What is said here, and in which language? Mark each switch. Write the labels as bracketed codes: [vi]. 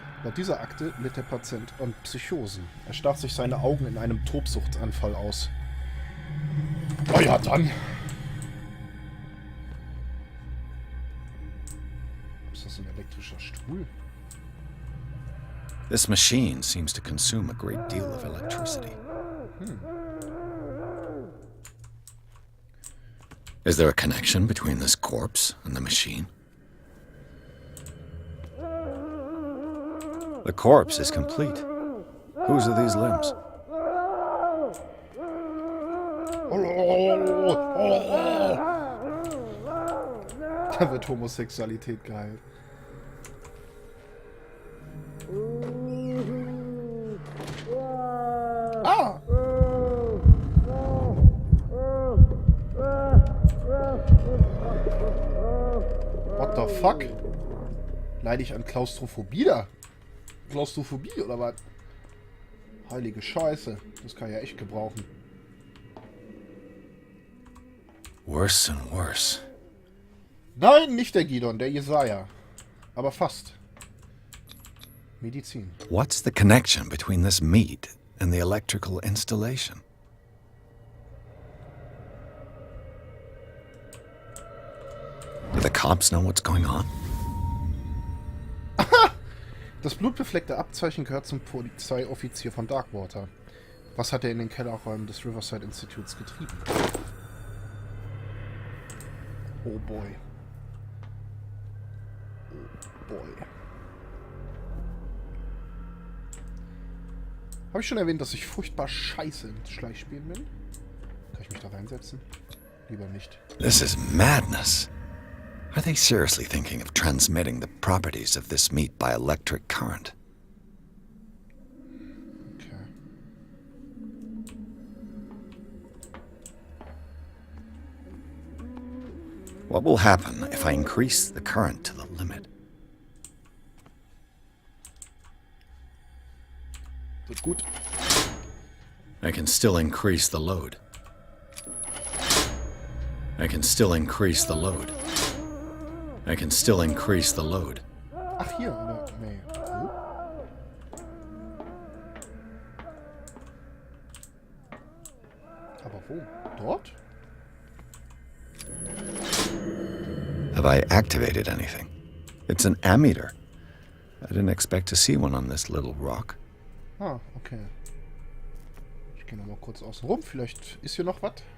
[de] Laut dieser Akte litt der Patient an Psychosen. Er stach sich seine Augen in einem Tobsuchtsanfall aus. Oh ja, dann. Ist das ein elektrischer Stuhl? [en] This machine seems to consume a great deal of electricity. Is there a connection between this corpse and the machine? The corpse is complete. Whose are these limbs? [de] Da wird Homosexualität geheilt. Ah! [en] What the fuck? [de] Leide ich an Klaustrophobie da? Klaustrophobie oder was? Heilige Scheiße. Das kann ich ja echt gebrauchen. [en] Worse and worse. [de] Nein, nicht der Gidon, der Yesaja. Aber fast. Medizin. [en] What's the connection between this meat and the electrical installation? cops know what's going on? [de] Das blutbefleckte Abzeichen gehört zum Polizeioffizier von Darkwater. Was hat er in den Kellerräumen des Riverside Instituts getrieben? [en] Oh boy. Oh boy. [de] Habe ich schon erwähnt, dass ich furchtbar scheiße in Schleichspielen bin? Kann ich mich da reinsetzen? Lieber nicht. [en] This is madness. Are they seriously thinking of transmitting the properties of this meat by electric current? Okay. What will happen if I increase the current to the limit? [de] Wird gut. [en] I can still increase the load. I can still increase the load. I can still increase the load. [de] Ach, hier, oder? Nee. Oh. Aber wo? Dort? [en] Have I activated anything? It's an ammeter. I didn't expect to see one on this little rock. Ah, okay. [de] Ich gehe nochmal kurz außen rum. Vielleicht ist hier noch was.